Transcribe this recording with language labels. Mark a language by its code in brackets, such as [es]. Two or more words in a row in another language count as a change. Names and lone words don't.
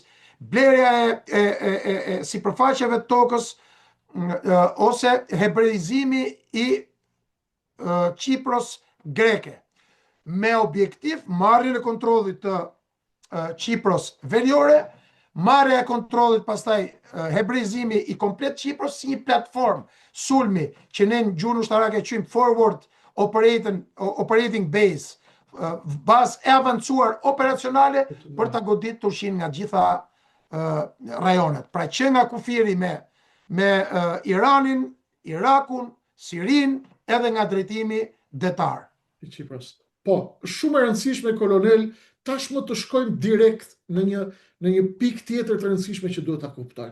[sq] Blerja e sipërfaqeve të tokës ose hebreizimi i Qipros greke, me objektiv marrjen e kontrollit të Qipros veriore, marrja e kontrollit pastaj hebreizimi i komplet Qipros si një platformë sulmi që ne në gjuhën ushtarake quajmë [en] forward operating base, [sq] bazë e avancuar operacionale për ta goditur Turqinë nga gjitha rajonet. Pra që nga kufiri me Iranin, Irakun, Sirin, edhe nga drejtimi detar. I Qipros. Po, shumë e rëndësishme kolonel, tashmë të shkojmë direkt në një pikë tjetër të rëndësishme që duhet ta kuptojmë.